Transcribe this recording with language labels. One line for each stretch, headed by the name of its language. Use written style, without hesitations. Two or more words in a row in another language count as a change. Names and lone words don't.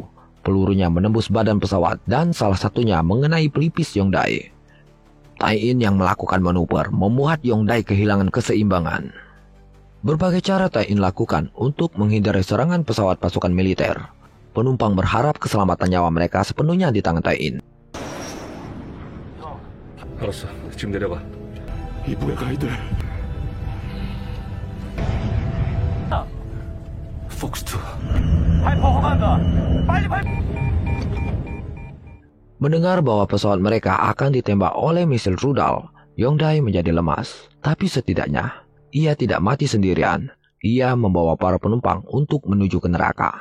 Indonesian: Pelurunya menembus badan pesawat dan salah satunya mengenai pelipis Yongdai. Tai In yang melakukan manuver membuat Yongdai kehilangan keseimbangan. Berbagai cara Tai In lakukan untuk menghindari serangan pesawat pasukan militer. Penumpang berharap keselamatan nyawa mereka sepenuhnya di tangan Tai In.
Korean: 알았어. 지금 내려가. 이북에 가야 돼. 폭스2.
Indonesian: Mendengar bahwa pesawat mereka akan ditembak oleh misil rudal, Yongdai menjadi lemas. Tapi setidaknya, ia tidak mati sendirian. Ia membawa para penumpang untuk menuju ke neraka.